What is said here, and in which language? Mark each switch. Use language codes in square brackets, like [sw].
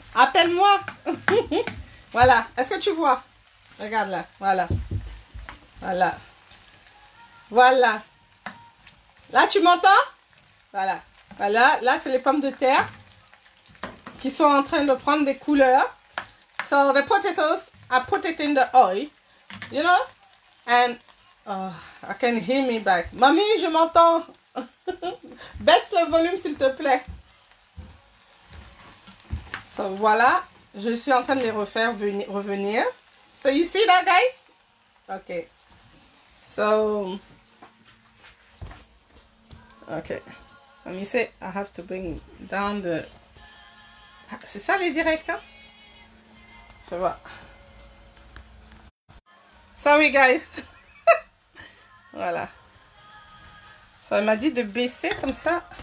[fr] Appelle-moi. Voilà. Est-ce que tu vois? Regarde là. Voilà. Voilà. Voilà. Là, tu m'entends? Voilà. Voilà. Là, c'est les pommes de terre qui sont en train de prendre des couleurs. [en] So, the potatoes, I put it in the oil. You know? And... Oh, I can hear me back. [fr] Mamie, je m'entends. Baisse le volume, s'il te plaît. So, voilà. Je suis en train de les refaire revenir. [en] So, you see that, guys? Okay. So, okay. Let me say, I have to bring down the [fr] C'est ça les directs, hein? Tu vois. [en] Sorry guys. [fr] Voilà. Ça m'a dit de baisser comme ça.